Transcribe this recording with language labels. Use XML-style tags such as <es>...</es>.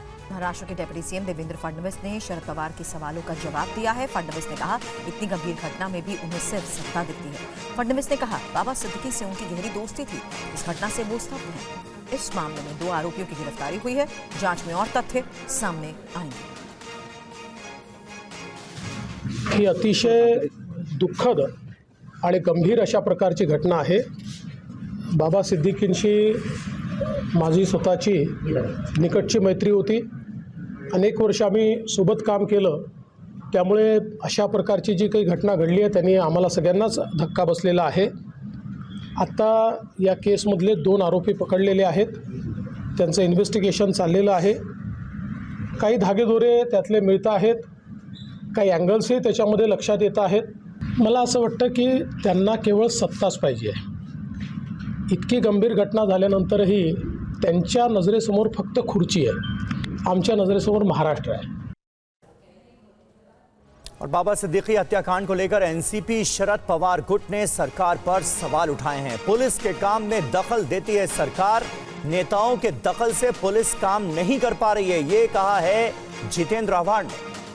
<hi>महाराष्ट्र के deputy CM Devendra Fadnavis ने शरद पवार के सवालों का जवाब दिया है। फडणवीस ने कहा, इतनी गंभीर घटना में भी उन्हें सिर्फ सत्ता दिखती है। फडणवीस ने कहा, बाबा सिद्दीकी से उनकी गहरी दोस्ती थी। इस घटना से वो स्तब्ध हैं। इस मामले में 2 आरोपियों की गिरफ्तारी हुई है। जांच में और तथ्य सामने आएंगे।</hi> <mr>ही अतिशय दुःखद आणि गंभीर अशा प्रकारची घटना आहे। बाबा सिद्दीकींशी माझी स्वतःची निकटची मैत्री होती। अनेक वर्ष आम्ही सोबत काम केलं, त्यामुळे अशा प्रकारची जी काही घटना घडली आहे त्यांनी आम्हाला सगळ्यांनाच धक्का बसलेला आहे। आता या केसमधले 2 आरोपी पकडलेले आहेत। त्यांचं इन्व्हेस्टिगेशन चाललेलं आहे। काही धागेदोरे त्यातले मिळत आहेत, काही अँगल्सही त्याच्यामध्ये लक्षात येत आहेत। मला असं वाटतं की त्यांना केवळ सत्ताच पाहिजे। इतकी गंभीर घटना झाल्यानंतरही त्यांच्या नजरेसमोर फक्त खुर्ची आहे। आमच्या नजरेसमोर महाराष्ट्र आहे।</mr> <hi>और बाबा सिद्दीकी हत्याकांड को लेकर एनसीपी शरद पवार गुट ने सरकार पर सवाल उठाए हैं। पुलिस के काम में दखल देती है सरकार, नेताओं के दखल से पुलिस काम नहीं कर पा रही है, ये कहा है जितेंद्र आव्हाड ने।</hi>